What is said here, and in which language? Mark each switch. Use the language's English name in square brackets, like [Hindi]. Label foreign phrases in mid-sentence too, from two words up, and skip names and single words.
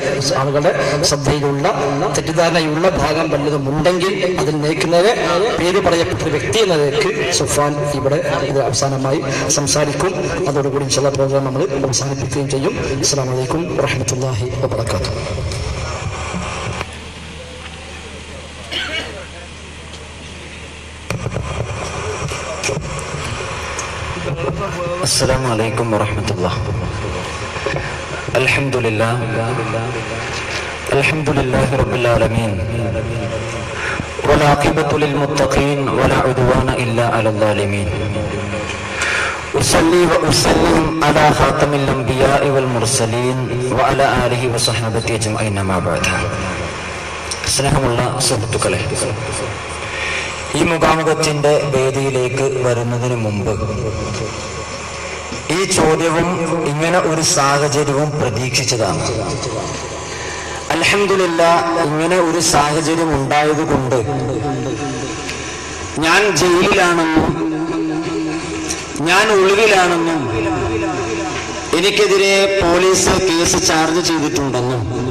[Malayalam] ആളുകളുടെ ശ്രദ്ധയിലുള്ള തെറ്റിദ്ധാരണയുള്ള ഭാഗം വല്ലതും ഉണ്ടെങ്കിൽ അതിൽ നയിക്കുന്നതിന് പേര് പറയപ്പെട്ട വ്യക്തി എന്ന നിലയ്ക്ക് സുഫാൻ ഇവിടെ ഇത് അവസാനമായി സംസാരിക്കും. അതോടുകൂടി ഇൻഷാല്ലാഹ് പ്രോഗ്രാം നമ്മൾ അവസാനിപ്പിക്കുകയും ചെയ്യും. [Arabic] السلام عليكم ورحمة الله وبركاته. السلام عليكم ورحمة الله. الحمد لله رب العالمين والعاقبة للمتقين ولا عدوان إلا على الظالمين. أصلي وأسلم على خاتم الأنبياء والمرسلين وعلى آله وصحبه أجمعين ما بعد. [Malayalam] സ്നേഹമുള്ള സുഹൃത്തുക്കളെ, ഈ മുഖാമുഖത്തിന്റെ വേദിയിലേക്ക് വരുന്നതിന് മുമ്പ് ഈ ചോദ്യവും ഇങ്ങനെ ഒരു സാഹചര്യവും പ്രതീക്ഷിച്ചതാണ്. അൽഹംദുലില്ലാഹ്, ഇങ്ങനെ ഒരു സാഹചര്യം ഉണ്ടായതുകൊണ്ട് ഞാൻ ജയിലിലാണെന്നും ഞാൻ ഒളിവിലാണെന്നും എനിക്കെതിരെ [English] police case charge [Malayalam] ചെയ്തിട്ടുണ്ടെന്നും